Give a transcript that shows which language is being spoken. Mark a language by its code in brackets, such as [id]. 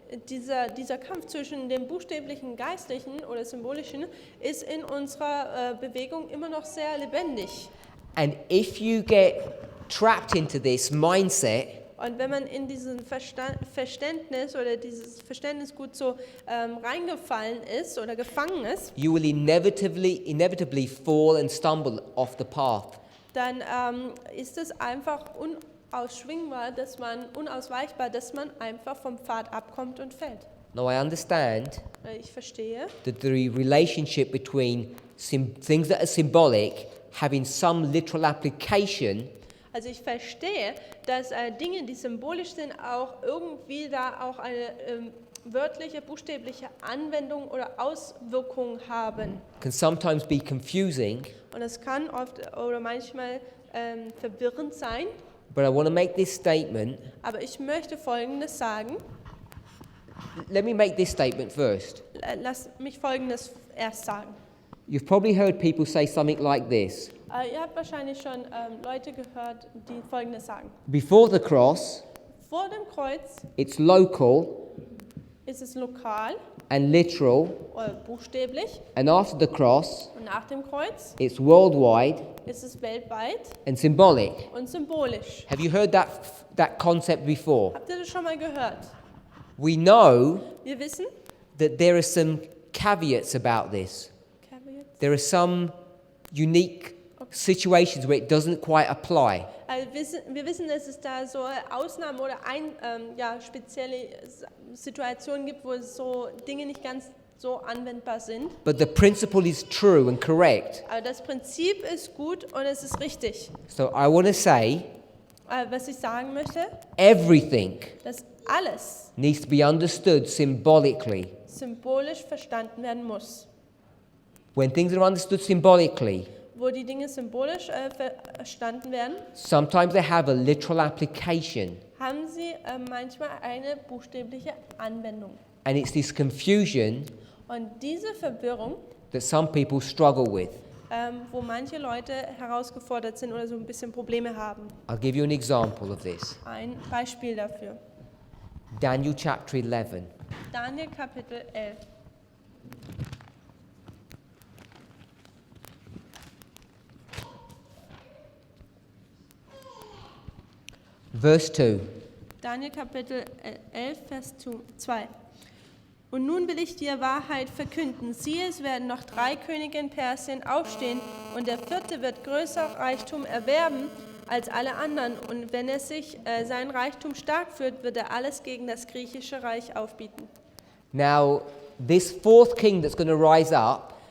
[de] dieser Kampf zwischen dem buchstäblichen Geistlichen oder Symbolischen ist in unserer Bewegung immer noch sehr lebendig. [en] And if you get trapped into this mindset, [de] Und wenn man in diesen Verständnis oder dieses Verständnisgut so reingefallen ist oder gefangen ist, [en] you will inevitably fall and stumble off the path. [de] dann ist es einfach unausweichbar, dass man einfach vom Pfad abkommt und fällt. [en] Now I understand [de] Ich verstehe, [en] that the relationship between things that are symbolic having some literal application [de] also ich verstehe, dass Dinge, die symbolisch sind, auch irgendwie da auch eine wörtliche, buchstäbliche Anwendung oder Auswirkung haben. [en] can sometimes be confusing, [de] Und es kann oft oder manchmal verwirrend sein, [en] but I want to make this statement. [de] aber ich möchte Folgendes sagen. [en] Let me make this statement first. [de] Lass mich Folgendes erst sagen. [en] You've probably heard people say something like this. [de] Ihr habt wahrscheinlich schon Leute gehört, die Folgendes sagen. [en] Before the cross, [de] Vor dem Kreuz [en] it's local [de] ist es lokal [en] and literal, [de] oder buchstäblich [en] and after the cross, [de] und nach dem Kreuz [en] it's worldwide [de] ist es weltweit [en] and symbolic. [de] und symbolisch. [en] Have you heard that concept before? [de] Habt ihr das schon mal gehört? [en] We know [de] Wir wissen, [en] that there are some caveats about this. There are some unique situations where it doesn't quite apply. [de] also wir wissen, dass es da so Ausnahmen oder spezielle Situationen gibt, wo so Dinge nicht ganz so anwendbar sind. [en] But the principle is true and correct. [de] Aber das Prinzip ist gut und es ist richtig. [en] So I want to say [de] Was ich sagen möchte, [en] everything [de] dass alles [en] needs to be understood symbolically. [de] symbolisch verstanden werden muss. [en] When things are understood symbolically, [de] Wo die Dinge symbolisch verstanden werden, [en] sometimes they have a literal application. [de] haben sie manchmal eine buchstäbliche Anwendung. [en] And it's this confusion [de] Und diese Verwirrung, [en] that some people struggle with. [de] wo manche Leute herausgefordert sind oder so ein bisschen Probleme haben. [en] I'll give you an example of this. [de] Ein Beispiel dafür. [en] Daniel chapter 11. [de] Daniel Kapitel 11. [en] Verse 2. [de] Daniel Kapitel 11, Vers 2. Und nun will ich dir Wahrheit verkünden. Siehe, es werden noch 3 Könige in Persien aufstehen, und der 4. wird größer Reichtum erwerben als alle anderen. Und wenn er sich sein Reichtum stark führt, wird er alles gegen das griechische Reich aufbieten. [en] Now, this 4th king that's going to rise up,